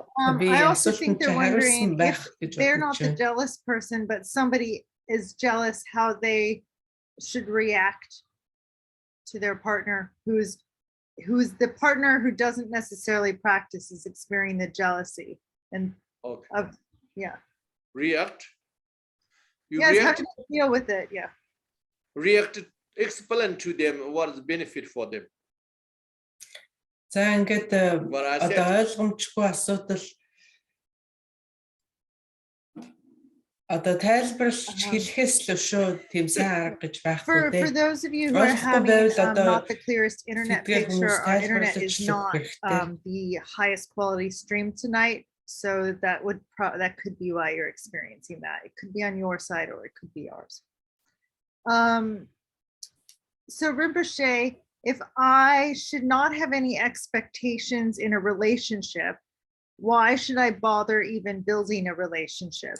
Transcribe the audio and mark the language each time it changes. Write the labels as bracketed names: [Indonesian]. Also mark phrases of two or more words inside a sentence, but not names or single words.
[English] I also think they're wondering if they're not the jealous person, but somebody is jealous, how they should react to their partner, who's the partner who doesn't necessarily practice, is experiencing the jealousy and react. Yes, react, how do you deal with it? Yeah. React, explain to them what is the benefit for them. [Mongolian] За ингээд одоо ойлгомжгүй асуудал одоо тайлбарлаж хэлэхээс л шүү тийм сайн арга гэж байхгүй дээ. [English] For those of you who are having not the clearest internet picture, our internet is not the highest quality stream tonight, so that could be why you're experiencing that. It could be on your side or it could be ours. So Rinpoche, if I should not have any expectations in a relationship, why should I bother even building a relationship?